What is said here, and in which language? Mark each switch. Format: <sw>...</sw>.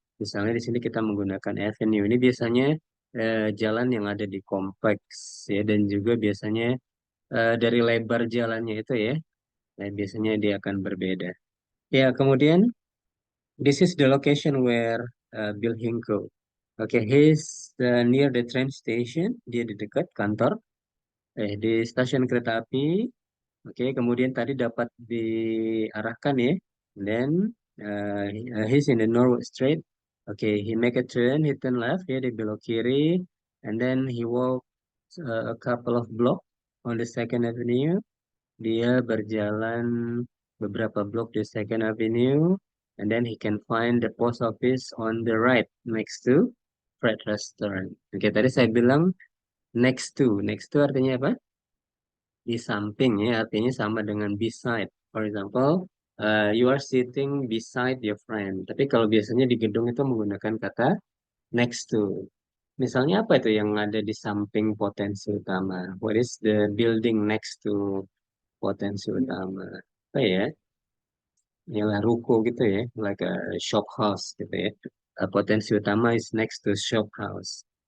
<id>Misalnya di sini kita menggunakan avenue. Ini biasanya jalan yang ada di kompleks ya, dan juga biasanya dari lebar jalannya itu ya. Nah, biasanya dia akan berbeda.</id> <en>Ya, kemudian this is the location where Bill Hinkle. Oke, he's near the train station.</en> <id>Dia di dekat kantor, di stasiun kereta api. Oke, kemudian tadi dapat diarahkan ya.</id> <en>Then he's in the Norwood Street. Oke, he make a turn, he turn left ya</en> <id>di belok kiri,</id> <en>and then he walk a couple of block on the Second Avenue.</en> <id>Dia berjalan beberapa blok di</id> <en>Second Avenue, and then he can find the post office on the right next to Fred Restaurant.</en> <id>Oke, tadi saya bilang next to. Next to artinya apa? Di samping ya, artinya sama dengan beside.</id> <en>For example, you are sitting beside your friend.</en> <id>Tapi kalau biasanya di gedung itu menggunakan kata next to. Misalnya apa itu yang ada di samping potensi utama?</id> <en>What is the building next to potensi utama?</en> <id>Apa ya? Ialah ruko gitu ya,</id> <en>like a shop house</en> <id>gitu ya.</id> <en>Potensi utama is next to shop house.</en>